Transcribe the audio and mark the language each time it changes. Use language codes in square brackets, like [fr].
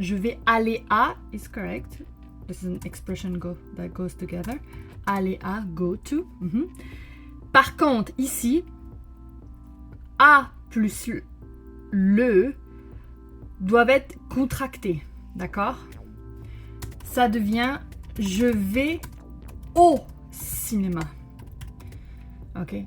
[fr] Je vais aller à [en] is correct. This is an expression that goes together. [fr] Aller à, [en] go to. [fr] Par contre, ici, A plus le doivent être contractés. D'accord? Ça devient je vais au cinéma. Ok?